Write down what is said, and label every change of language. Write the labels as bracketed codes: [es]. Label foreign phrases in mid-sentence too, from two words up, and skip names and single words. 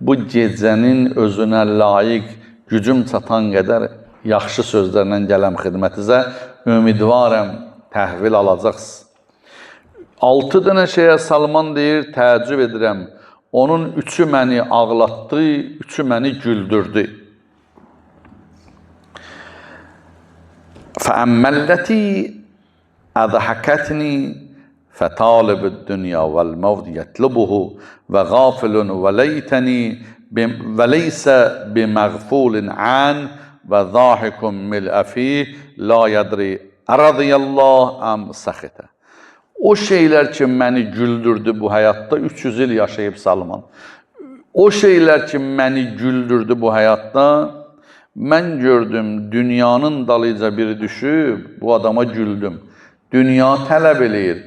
[az] bu gecənin özünə layiq gücüm çatan qədər yaxşı sözlərlə gələm xidmətinizə. Ümidvarəm təhvil alacaqsınız. 6 dənə şeyə Salman deyir, təəccüb edirəm. Onun 3-ü məni ağlatdı, 3-ü məni güldürdü. [ar] فَأَمَّلَّتِي أَضْحَكَتْنِي فَطَالِبُ الدُّنْيَا وَالْمَوْتِ يَطْلُبُهُ وَغَافِلٌ وَلَيْسَ بِمَغْفُولٍ عَنْهُ وَضَاحِكٌ مِلْءَ فِيهِ لَا يَدْرِي أَرَضِيَ اللّٰهُ أَمْ سَخِطَ. [az] O şeyler ki məni güldürdü bu hayatta, 300 il yaşayıb Salman. O şeyler ki məni güldürdü bu hayatta, mən gördüm dünyanın dalıca biri düşüb, bu adama güldüm. Dünya tələb eləyir.